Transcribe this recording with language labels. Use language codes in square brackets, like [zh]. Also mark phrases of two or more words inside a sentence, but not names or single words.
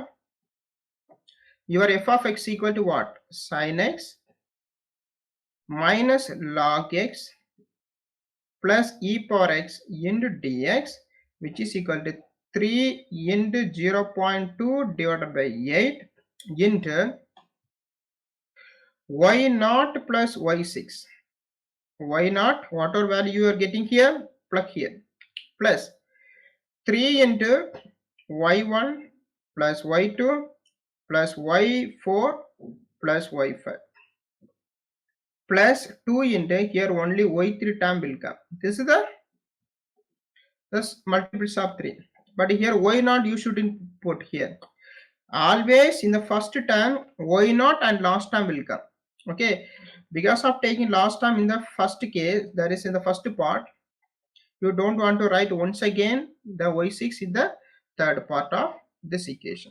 [en] Your f of x equal to what? Sin x minus log x plus e power x into dx, which is equal to 3 into 0.2 divided by 8 into y0 plus y6. y0, whatever value you are getting here, plug here, plus 3 into y1 plus y2 plus y4 plus y5 plus 2 into here only y3 term will come. This is the multiples of 3. But here y0 you shouldn't put here. Always in the first term y0 and last term will come. Okay. Because of taking last term in the first case, that is in the first part, you don't want to write once again the y6 in the third part of this equation.